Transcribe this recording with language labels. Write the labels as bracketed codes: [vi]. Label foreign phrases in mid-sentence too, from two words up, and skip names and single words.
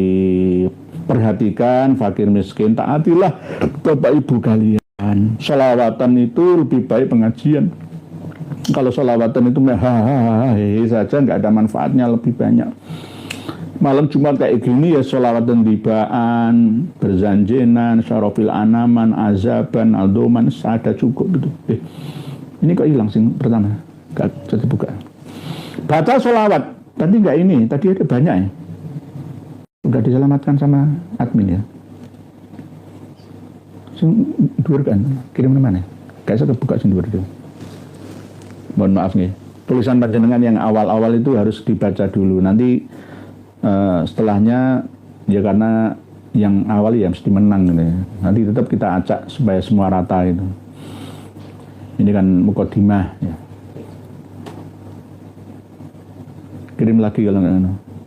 [id] Perhatikan fakir miskin, taatilah Bapak Ibu kalian. Sholawatan itu lebih baik pengajian. Kalau sholawatan itu saja nggak ada manfaatnya, lebih banyak. Malam Jumat kayak gini ya sholawatan tibaan, berzanjenan, syarofil anaman, azaban, aldoman, ada cukup gitu. Ini kok hilang sih pertama, nggak bisa dibuka. Baca sholawat, tadi nggak ini, tadi ada banyak ya. Udah diselamatkan sama admin ya. Dhuwur kan, kirim mana? Kayak saya buka [jv] sing dhuwur [id] itu. Mohon maaf nih. Tulisan panjenengan yang awal-awal itu harus dibaca dulu. Nanti setelahnya ya karena yang awal ya mesti menang gitu ya. Nanti tetap kita acak supaya semua rata itu. Ini kan mukodimah ya. Kirim lagi kalau nggak.